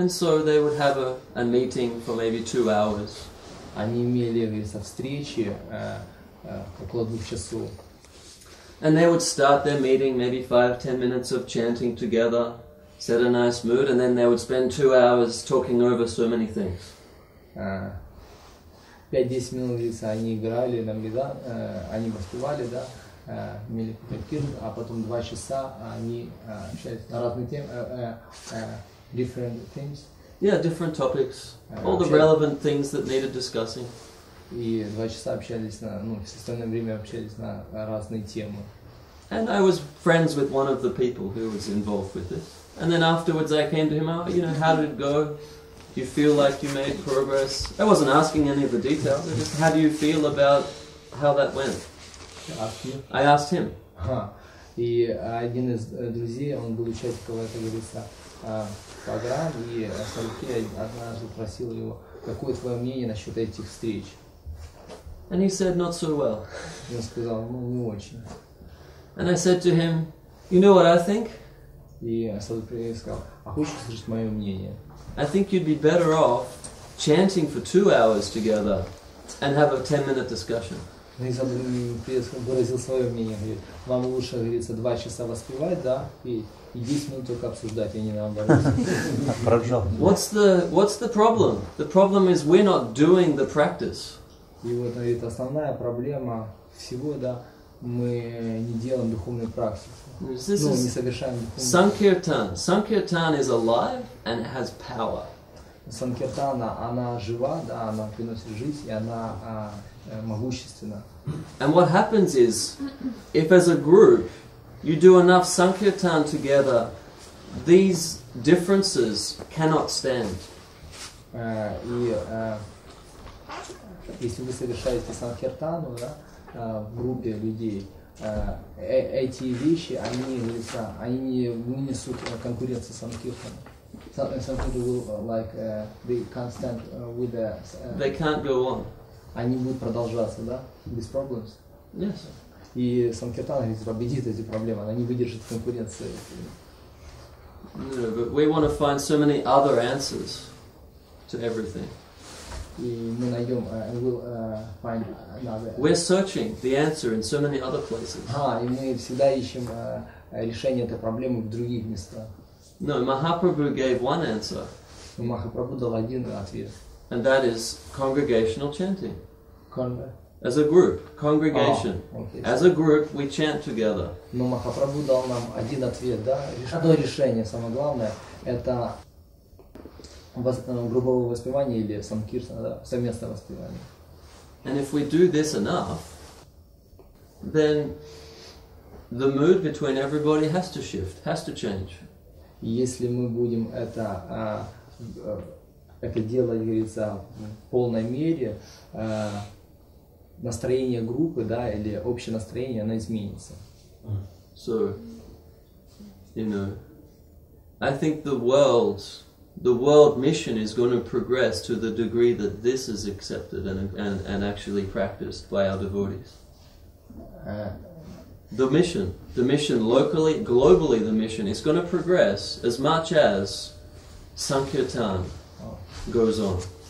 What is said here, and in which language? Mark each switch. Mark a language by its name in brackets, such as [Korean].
[English] And so they would have a meeting for maybe 2 hours. [Russian] Они имели, говорится, встречи около 2 часов. [English] And they would start their meeting, maybe 5-10 minutes of chanting together, set a nice mood, and then they would spend 2 hours talking over so many things. [Russian] 5-10 минут, говорится, они играли, они воспевали, да, имели какой-то кирн, а потом 2 часа они общались на разные темы, [English] different things. Yeah, different topics, all the relevant things that needed discussing. [Russian] И 2 часа общались в остальное время общались на разные темы. [English] And I was friends with one of the people who was involved with this. And then afterwards I came to him, how did it go? Do you feel like you made progress? I wasn't asking any of the details, I just, how do you feel about how that went? I asked him. [Russian] И один из друзей, он был участником этой, говорится, программы, и Садху Прией однажды спросил его, какое твое мнение насчет этих встреч? [English] And he said, not so well. [Russian] И он сказал, не очень. [English] And I said to him, you know what I think? [Russian] И Садху Прией сказал, а хочешь услышать мое мнение? [English] I think you'd be better off chanting for 2 hours together and have a 10-minute discussion. [Russian] И Садху Прией выразил свое мнение, говорит, вам лучше, говорится, 2 часа воспевать, да, и 10 минут только обсуждать, а не наоборот. [English] What's the problem? The problem is we're not doing the practice. [Russian] И вот, говорит, основная проблема всего, да, мы не делаем духовную практику. [English] This [Russian] Ну, не совершаем духовную [English] Sankirtan. Sankirtan is alive and it has power. [Russian] Санкиртана, она жива, да, она приносит жизнь, и она могущественна. [English] And what happens is, if as a group you do enough Sankirtan together, these differences cannot stand. [Russian] И если вы совершаете санкиртану, да, в группе людей, эти вещи, они не вынесут конкуренцию санкиртана. [English] Some people will they can't stand with the. They can't go on. [Russian] Они будут продолжаться, да, без проблем. [English] Yes. [Russian] И санкиртана победит эти проблемы, она не выдержит конкуренции. [English] No, but we want to find so many other answers to everything. [Russian] И мы найдем, [English] we'll find another. We're searching the answer in so many other places. [Russian] И мы всегда ищем решение этой проблемы в других местах. [English] No, Mahaprabhu gave one answer, [Russian] Махапрабху дал один ответ. [English] and that is congregational chanting. As a group, congregation. Okay. As a group, we chant together. [Russian] Но Махапрабху дал нам один ответ, да? Одно решение, самое главное, это групповое воспевание или санкиртана, да? Совместное воспевание. [English] And if we do this enough, then the mood between everybody has to shift, has to change. [Russian] И если мы будем это делать, говорится, в полной мере, настроение группы, да, или общее настроение, оно изменится. [English] So, you know, I think the world mission is going to progress to the degree that this is accepted and actually practiced by our devotees. The mission locally, globally, the mission is going to progress as much as Sankirtan goes on.